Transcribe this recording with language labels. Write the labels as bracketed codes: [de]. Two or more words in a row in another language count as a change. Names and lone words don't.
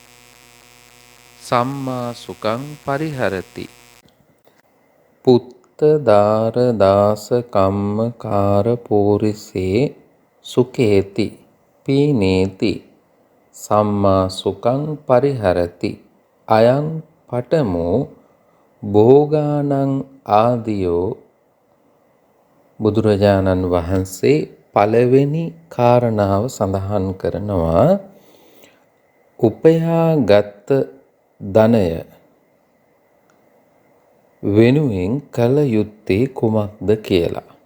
[pi] සම්මා සුඛං පරිහරති පුත්ත දාර දාස කම්ම කාර පෝරිසේ සුඛේති පීනේති සම්මා සුඛං පරිහරති අයං පඨමෝ භෝගානං ආදියෝ. [si] බුදුරජාණන් වහන්සේ පළවෙනි කාරණාව සඳහන් කරනවා උපයාගත් ධනය වෙනුවෙන් කල යුත්තේ කුමක්ද කියලා.